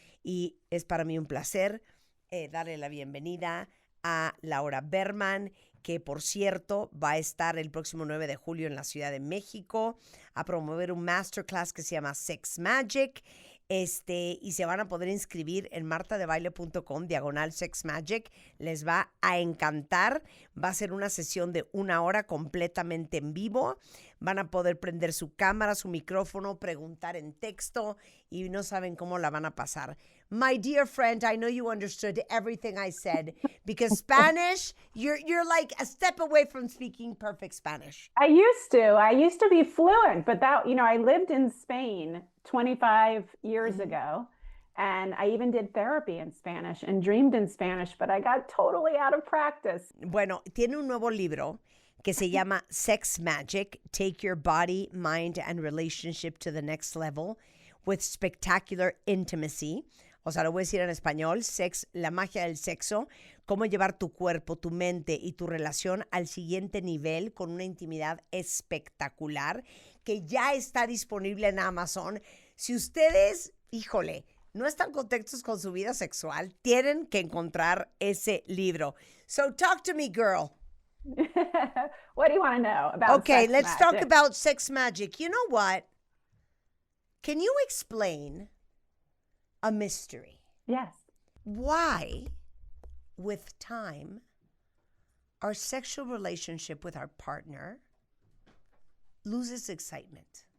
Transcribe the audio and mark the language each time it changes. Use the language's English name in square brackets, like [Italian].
[Spanish] Y es para mí un placer darle la bienvenida a Laura Berman, que por cierto va a estar el próximo 9 de julio en la Ciudad de México a promover un masterclass que se llama Sex Magic, y se van a poder inscribir en martadebaile.com/Sex Magic. Les va a encantar. Va a ser una sesión de 1 hora completamente en vivo. Van a poder prender su cámara, su micrófono, preguntar en texto y no saben cómo la van a pasar. [English] My dear friend, I know you understood everything I said because Spanish, you're like a step away from speaking perfect Spanish. I used to be fluent, but I lived in Spain 25 years ago, and I even did therapy in Spanish and dreamed in Spanish, but I got totally out of practice. [Spanish] Bueno, tiene un nuevo libro que se llama Sex Magic, Take Your Body, Mind, and Relationship to the Next Level with Spectacular Intimacy. O sea, lo voy a decir en español, la magia del sexo, cómo llevar tu cuerpo, tu mente y tu relación al siguiente nivel con una intimidad espectacular, que ya está disponible en Amazon. Si ustedes, híjole, no están contentos con su vida sexual, tienen que encontrar ese libro. [English] So talk to me, girl. What do you want to know about Okay, sex let's talk about sex magic. You know what? Can you explain a mystery? Yes. Why, with time, our sexual relationship with our partner loses excitement?